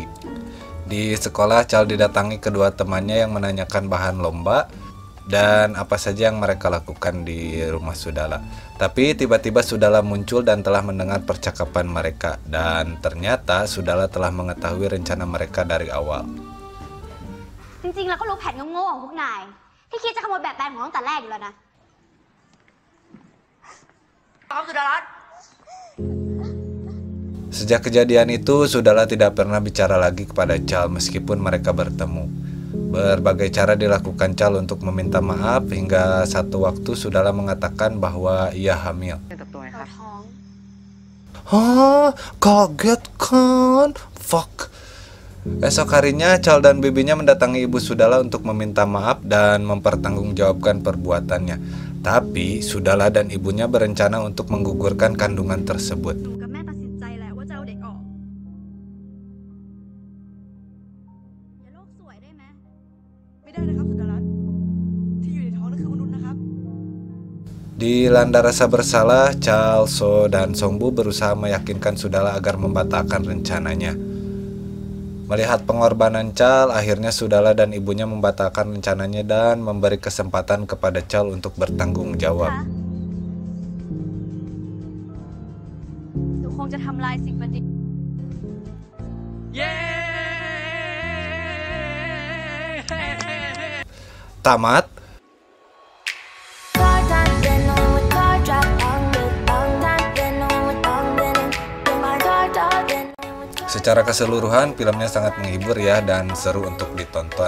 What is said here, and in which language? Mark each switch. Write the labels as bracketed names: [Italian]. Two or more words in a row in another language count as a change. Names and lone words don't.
[Indonesian] Di sekolah, Chal didatangi kedua temannya yang menanyakan bahan lomba dan apa saja yang mereka lakukan di rumah Sudala. Tapi tiba-tiba Sudala muncul dan telah mendengar percakapan mereka, dan ternyata Sudala telah mengetahui rencana mereka dari awal. [Thai] จริงๆ แล้วก็รู้แผนโง่ๆของพวกนาย ที่คิดจะขโมยแบบแปลนของตั้งแต่แรกอยู่แล้วนะ ครับสุดารัตน์ [Indonesian] Sejak kejadian itu, Sudala tidak pernah bicara lagi kepada Chal meskipun mereka bertemu. Berbagai cara dilakukan Chal untuk meminta maaf, hingga satu waktu Sudala mengatakan bahwa ia hamil. [Thai] เตรียมตัวไงครับ [Indonesian] Hah, kaget kan? Fuck. Esok harinya, Chal dan bibinya mendatangi Ibu Sudala untuk meminta maaf dan mempertanggungjawabkan perbuatannya. Tapi, Sudala dan ibunya berencana untuk menggugurkan kandungan tersebut. [Thai] หนูกับแม่ตัดสินใจแล้วว่าจะเอาเด็กออก อย่าโลกสวยได้ไหม ไม่ได้นะครับสุดารัตน์ที่อยู่ในท้องนั่นคือมนุษย์นะครับ [Indonesian] Di landa rasa bersalah, Chal, So, dan Songbu berusaha meyakinkan Sudala agar membatalkan rencananya. Melihat pengorbanan Chal, akhirnya Sudala dan ibunya membatalkan rencananya dan memberi kesempatan kepada Chal untuk bertanggung jawab. [Thai] หนูคงจะทำลายสิ่งประดิษฐ์ เย้ [Indonesian] Tamat. Secara keseluruhan, filmnya sangat menghibur ya dan seru untuk ditonton.